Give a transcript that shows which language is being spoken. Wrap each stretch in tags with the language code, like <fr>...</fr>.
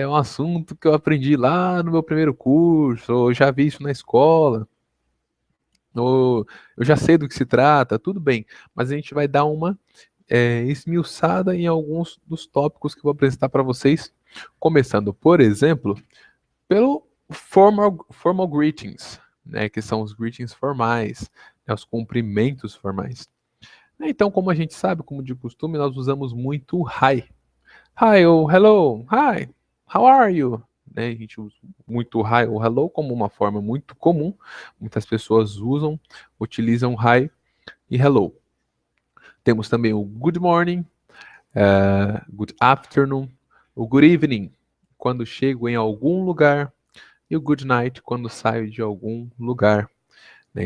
<pt>É um assunto que eu aprendi lá no meu primeiro curso, ou já vi isso na escola, ou eu já sei do que se trata, tudo bem, mas a gente vai dar uma esmiuçada em alguns dos tópicos que eu vou apresentar para vocês, começando, por exemplo, pelo formal greetings, né, que são os greetings formais, né, os cumprimentos formais. Então, como a gente sabe, como de costume, nós usamos muito hi.</pt> <en>Hi, ou hello, hi, how are you?</en> <pt>Né, a gente usa muito hi ou hello como uma forma muito comum. Muitas pessoas utilizam hi e hello. Temos também o good morning, good afternoon, o good evening, quando chego em algum lugar, e o good night, quando saio de algum lugar. Né?</pt>